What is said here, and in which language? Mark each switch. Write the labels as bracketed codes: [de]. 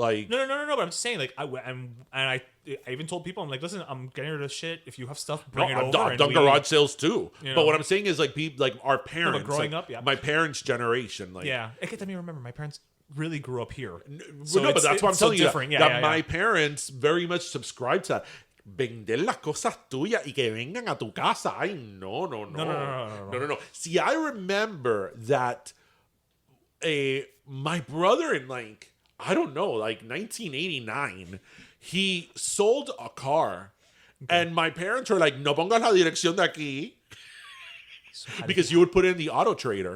[en] No, but I'm just saying, I even told people, I'm like, listen, I'm getting rid of shit. If you have stuff, bring it over. I've done garage sales too. But what I'm saying is people, our parents, growing up, yeah. My parents' generation, yeah. It let me remember, my parents really grew up here. But that's what I'm telling you. That my parents very much subscribe to that. [es] Vender las cosas tuyas y que vengan a tu casa. Ay, no. No. [en] See, I remember that my brother in I don't know, 1989, he sold a car. Okay. And my parents were like, [es] no pongas la dirección de aquí. [en] Because you would put in the auto trader.